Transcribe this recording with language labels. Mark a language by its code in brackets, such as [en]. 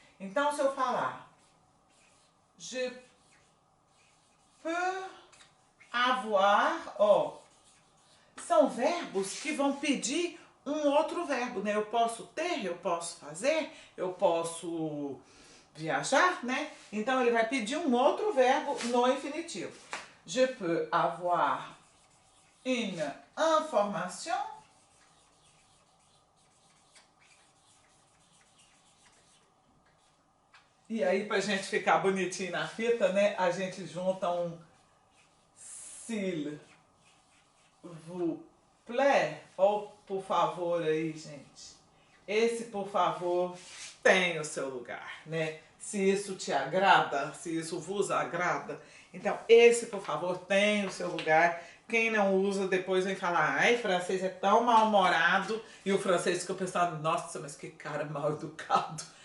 [pt] Então, se eu falar [fr] je peux avoir, [pt] ó, são verbos que vão pedir um outro verbo, né? Eu posso ter, eu posso fazer, eu posso viajar, né? Então, ele vai pedir um outro verbo no infinitivo. [fr] Je peux avoir une information. [pt] E aí, pra gente ficar bonitinho na fita, né? A gente junta um [fr] s'il vous plaît. [pt] Ou por favor aí, gente. Esse por favor tem o seu lugar, né? Se isso te agrada, se isso vos agrada. Então, esse por favor tem o seu lugar. Quem não usa depois vem falar, ai, francês é tão mal-humorado. E o francês fica pensando, nossa, mas que cara mal educado.